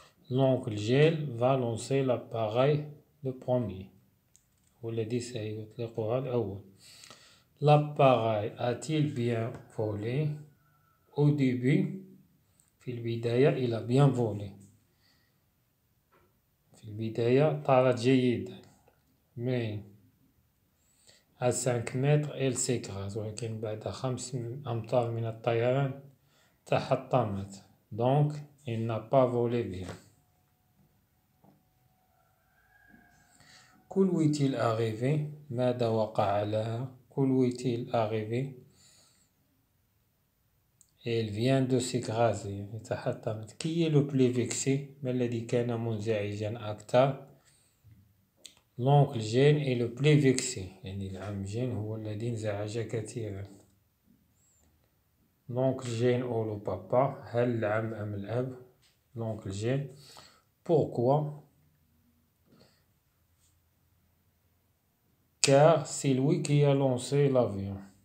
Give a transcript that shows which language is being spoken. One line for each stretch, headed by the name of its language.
French: l'oncle Jane va lancer l'appareil le premier
Arabic: هو الذي سيطلقها الأول.
French: l'appareil a-t-il bien volé. au début
Arabic: في البداية
French: il a bien volé
Arabic: في البداية طارت جيدا.
French: mais à 5 mètres il s'écrase
Arabic: ولكن بعد 5 أمتار من الطيران تحطمت.
French: donc il n'a pas volé bien. que lui est-il arrivé
Arabic: ماذا وقع لها.
French: que lui est-il arrivé elle vient de s'écraser
Arabic: تحطمت.
French: qui est le plus vexé
Arabic: ما الذي كان منزعجا أكثر.
French: l'oncle Jane est le plus vexé
Arabic: يعني العم جين هو الذي انزعج كثيرا.
French: l'oncle Jane ou le papa,
Arabic: هل العم أم الأب,
French: l'oncle Jane. Pourquoi? Car c'est lui qui a lancé l'avion.